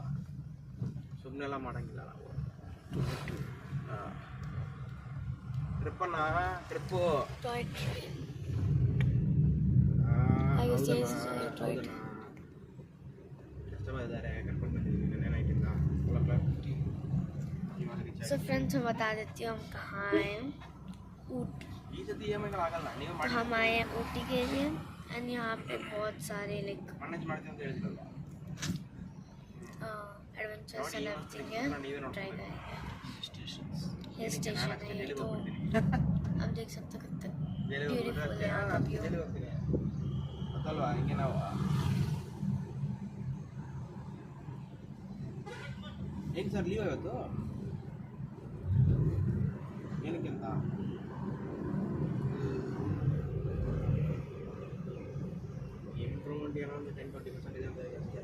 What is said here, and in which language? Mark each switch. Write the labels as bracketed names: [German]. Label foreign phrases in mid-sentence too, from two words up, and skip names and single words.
[Kannada] ಸುಮ್ಮನೆಲ್ಲ ಮಾಡಂಗಿಲ್ಲ ನಾವು. ಟ್ರಿಪ್ಪು ಎಷ್ಟು ಇದ್ದಾರೆ ಕರ್ಕೊಂಡು ಬಂದಿದ್ದೀವಿ ನೆನೈಟಿಂದ 12:50. [English] So friends, [Hindi] मैं बता देती हूँ हम कहाँ आए हैं। [Kannada] ಈ ಸತಿ EMI ಆಗಲ್ಲ, ನೀವು [Hindi] हम आए हैं ऊटी के लिए एंड यहाँ पे बहुत सारे लाइक [Kannada] ಮ್ಯಾನೇಜ್ ಮಾಡ್ತೀವಿ ಅಂತ ಹೇಳಿದ್ರಲ್ಲ, [English] adventures and everything [Hindi] है। ट्राई करेंगे। हिल स्टेशन है ये, तो आप देख सकते हो कितना ब्यूटीफुल है यहाँ का व्यू। [Kannada] ಗೊತ್ತಲ್ವಾ? ಹಿಂಗೆ ನಾವು ಏನು ಸರ್ ಲೀವ್ ಇವತ್ತು ಏನಕ್ಕಿಂತ ಇಂಪ್ರೂವ್ಮೆಂಟ್ ಏನೋ ಒಂದು 10-20% ಇದೆ ಅಂತ ಅಷ್ಟೇ.